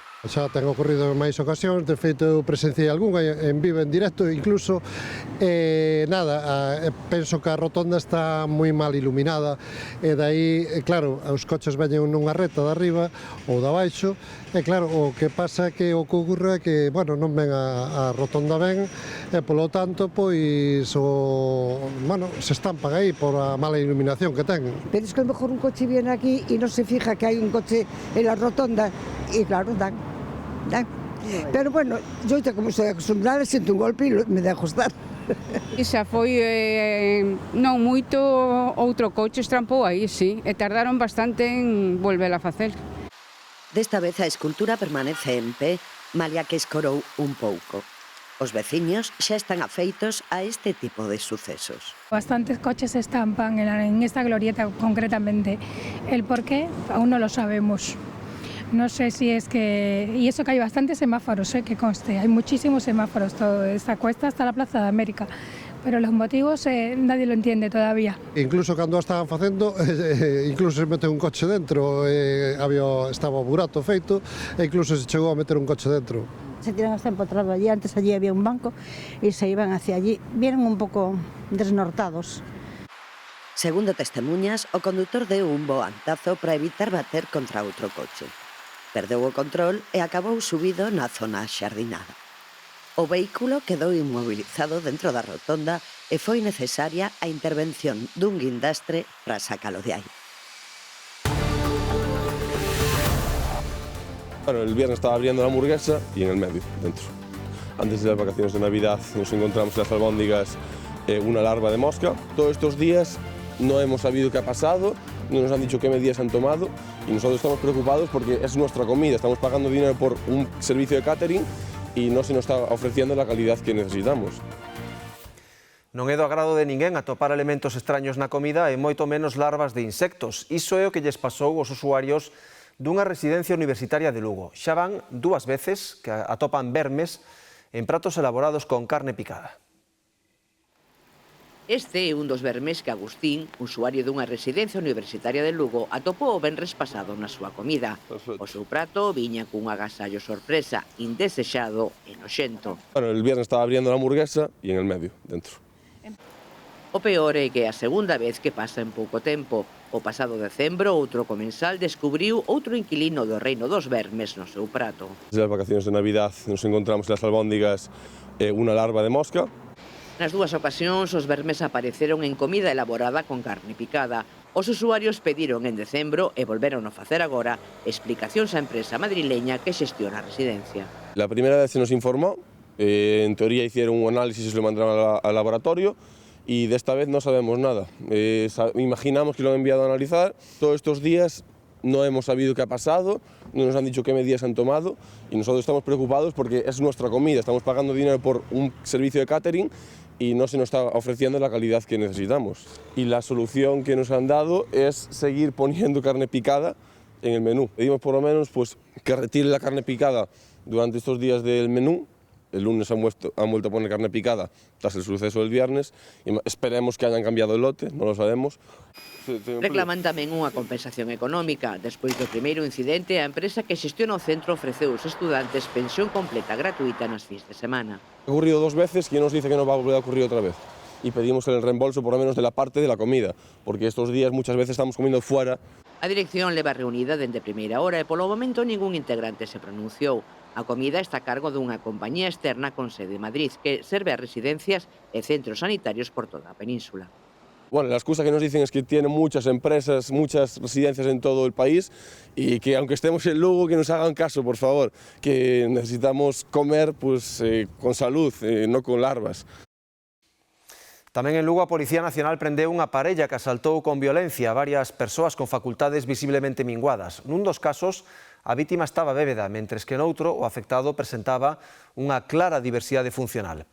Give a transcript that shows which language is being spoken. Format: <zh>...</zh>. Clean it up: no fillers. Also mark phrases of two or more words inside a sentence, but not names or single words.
<gl>Xa ten ocorrido en máis ocasións, de feito eu presenciei algunha en vivo, en directo incluso, penso que a rotonda está moi mal iluminada e dai, claro, os coches veñen nunha reta de arriba ou de abaixo e claro, o que pasa é que o que ocorre é que, bueno, non ven a rotonda ben e polo tanto, pois, se estampan aí por a mala iluminación que ten.</gl> <es>Pero es que a lo mejor un coche viene aquí y no se fija que hay un coche en la rotonda y claro, dan. Pero bueno, yo como soy acostumbrada, siento un golpe e me dejo estar.</es> <gl>Xa foi non moito, outro coche estrampou aí, sí, e tardaron bastante en volver a facer. Desta vez a escultura permanece en pé, malia que escorou un pouco. Os veciños xa están afeitos a este tipo de sucesos.</gl> <es>Bastantes coches se estampan en esta glorieta concretamente. El por qué aún no lo sabemos. No sé si es que... Y eso que hay bastantes semáforos, que conste. Hay muchísimos semáforos, toda esta cuesta hasta la Plaza de América. Pero los motivos nadie lo entiende todavía.</es> <gl>Incluso cando a estaban facendo, incluso se mete un coche dentro, estaba o burato feito, e incluso se chegou a meter un coche dentro.</gl> <es>Se tiran hasta empotrado allí, antes allí había un banco y se iban hacia allí.</es> <gl>Vienen un pouco desnortados. Segundo testemunhas, o condutor deu un volantazo para evitar bater contra outro coche. Perdeu o control e acabou subido na zona xardinada. O vehículo quedou inmobilizado dentro da rotonda e foi necesaria a intervención dun guindastre para sacalo de aí.</gl> <es>Bueno, el viernes estaba abriendo la hamburguesa y en el medio, dentro. Antes de las vacaciones de Navidad nos encontramos en las albóndigas una larva de mosca. Todos estos días no hemos sabido qué ha pasado, no nos han dicho qué medidas han tomado y nosotros estamos preocupados porque es nuestra comida, estamos pagando dinero por un servicio de catering y no se nos está ofreciendo la calidad que necesitamos.</es> <gl>Non é do agrado de ninguén atopar elementos extraños na comida e moito menos larvas de insectos. Iso é o que lles pasou aos usuarios dunha residencia universitaria de Lugo. Xa van 2 veces que atopan vermes en pratos elaborados con carne picada. Este é un dos vermes que Agustín, usuario dunha residencia universitaria de Lugo, atopou o venres pasado na súa comida. O seu prato viña cun agasallo sorpresa, indesexado e noxento.</gl> <es>Bueno, el viernes estaba abriendo la hamburguesa y en el medio, dentro.</es> <gl>O peor é que é a segunda vez que pasa en pouco tempo. O pasado decembro, outro comensal descubriu outro inquilino do reino dos vermes no seu prato.</gl> <es>Desde las vacaciones de Navidad nos encontramos en las albóndigas una larva de mosca.</es> <gl>Nas dúas ocasións, os vermes apareceron en comida elaborada con carne picada. Os usuarios pediron en decembro e volveron a facer agora explicacións á empresa madrileña que xestiona a residencia.</gl> <es>La primera vez se nos informó, en teoría hicieron un análisis y se lo mandaron al laboratorio y de esta vez no sabemos nada. Imaginamos que lo han enviado a analizar. Todos estos días no hemos sabido qué ha pasado, no nos han dicho qué medidas han tomado y nosotros estamos preocupados porque es nuestra comida, estamos pagando dinero por un servicio de catering y no se nos está ofreciendo la calidad que necesitamos. Y la solución que nos han dado es seguir poniendo carne picada en el menú. Pedimos por lo menos pues, que retire la carne picada durante estos días del menú. El lunes han vuelto a poner carne picada tras el suceso del viernes y esperemos que hayan cambiado el lote, no lo sabemos.</es> <gl>Reclaman tamén unha compensación económica. Despois do primeiro incidente, a empresa que xestiona o centro ofreceu aos estudantes pensión completa gratuita nas fins de semana.</gl> <es>Ha ocurrido 2 veces y nos dice que no va a volver a ocurrir otra vez. Y pedimos el reembolso por lo menos de la parte de la comida, porque estos días muchas veces estamos comiendo fuera.</es> <gl>A dirección leva reunida dende primeira hora e polo momento ningún integrante se pronunciou. A comida está a cargo dunha compañía externa con sede en Madrid que serve a residencias e centros sanitarios por toda a península.</gl> <es>Bueno, la excusa que nos dicen es que tienen muchas empresas, muchas residencias en todo el país y que aunque estemos en Lugo, que nos hagan caso, por favor, que necesitamos comer pues, con salud, no con larvas.</es> <gl>Tamén en Lugo a Policía Nacional prendeu unha parella que asaltou con violencia a varias persoas con facultades visiblemente minguadas. Nun dos casos, a vítima estaba bébeda, mentres que noutro o afectado presentaba unha clara diversidade funcional.</gl>